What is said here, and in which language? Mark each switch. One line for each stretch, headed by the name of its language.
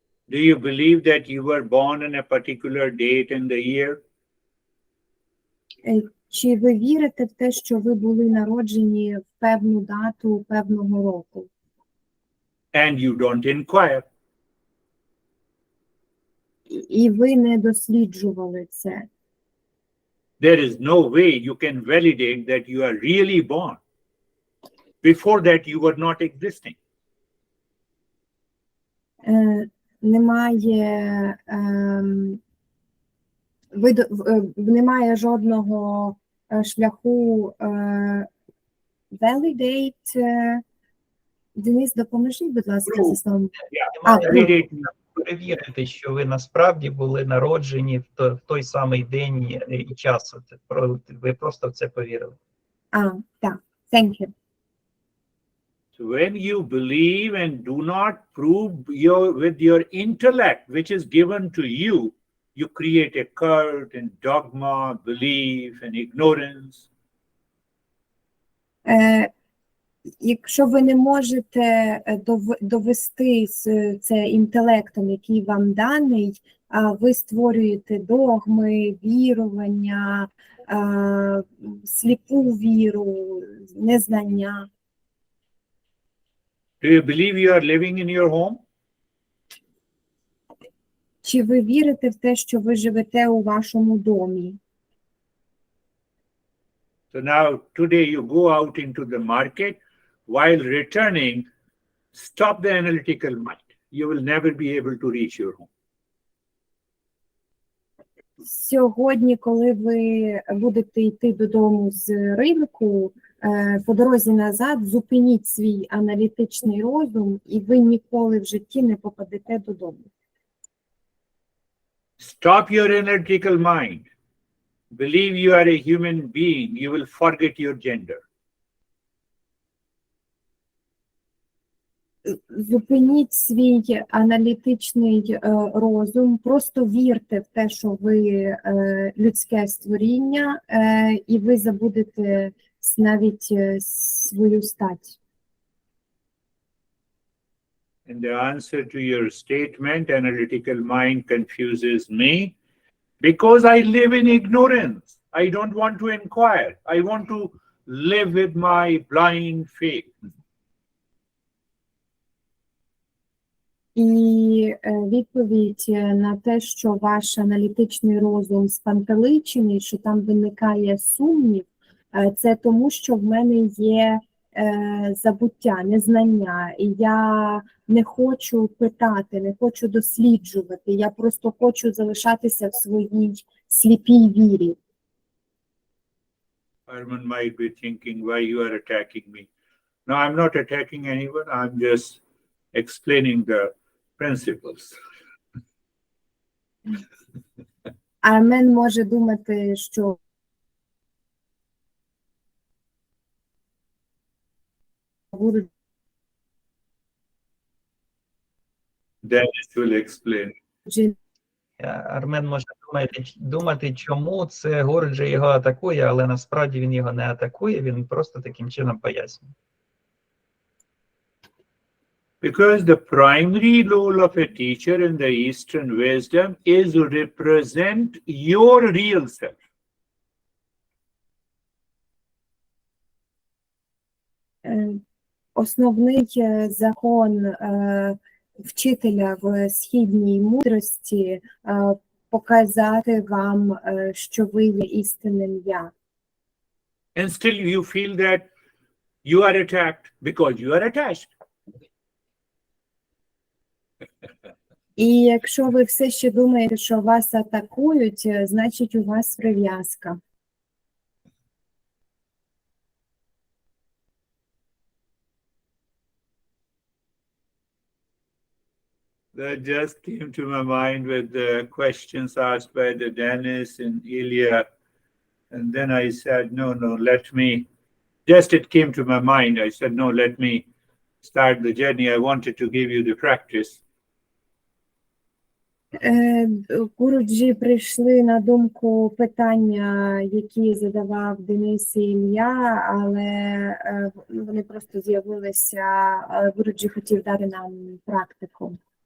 English: Do you believe that you were born on a particular date in the year?
Ukrainian: Чи ви вірите в те, що ви були народжені в певну дату певного року?
English: And you don't inquire.
Ukrainian: І ви не досліджували це.
English: there is no way you can validate that you are really born. Before that, you were not existing.
Ukrainian: Немає жодного шляху validate. Денис, допоможіть, будь ласка, зі словом.
English: Validate.
Ukrainian: Перевірити, що ви насправді були народжені в той самий день і час. Ви просто в це повірили. Так,
English: thank you. So when you believe and do not prove with your intellect, which is given to you, you create a cult and dogma, belief and ignorance.
Ukrainian: Якщо ви не можете довести це інтелектом, який вам даний, ви створюєте догми, вірування, сліпу віру, незнання.
English: Do you believe you are living in your home?
Ukrainian: Чи ви вірите в те, що ви живете у вашому домі?
English: So now today you go out into the market, while returning, stop the analytical mind. You will never be able to reach your home.
Ukrainian: Сьогодні, коли ви будете йти додому з ринку, по дорозі назад зупиніть свій аналітичний розум, і ви ніколи в житті не попадете додому.
English: Stop your analytical mind. Believe you are a human being, you will forget your gender.
Ukrainian: Зупиніть свій аналітичний розум, просто вірте в те, що ви людське створіння, і ви забудете навіть свою стать.
English: In the answer to your statement, analytical mind confuses me because I live in ignorance. I don't want to inquire. I want to live with my blind faith.
Ukrainian: І відповідь на те, що ваш аналітичний розум спантеличений, що там виникає сумнів, це тому, що в мене є забуття, незнання, і я не хочу питати, не хочу досліджувати, я просто хочу залишатися в своїй сліпій вірі.
English: Arman might be thinking why you are attacking me. No, I'm not attacking anyone. I'm just explaining the principles.
Ukrainian: Армен може думати, що
English: Dennis will explain.
Ukrainian: Армен може думати, чому це Гурджа його атакує, але насправді він його не атакує, він просто таким чином пояснює.
English: Because the primary role of a teacher in the Eastern wisdom is to represent your real self.
Ukrainian: Основний закон вчителя в східній мудрості показати вам, що ви є істинним я.
English: And still you feel that you are attacked because you are attached.
Ukrainian: І якщо ви все ще думаєте, що вас атакують, значить у вас прив'язка.
English: That just came to my mind with the questions asked by the Dennis and Ilya. And then I said, no, let me, just it came to my mind. I said, no, let me start the journey. I wanted to give you the practice.
Ukrainian: Гуруджі прийшли на думку питання, які задавав Денис і Ілля, але вони просто з'явилися, Гуруджі хотів дати нам практику.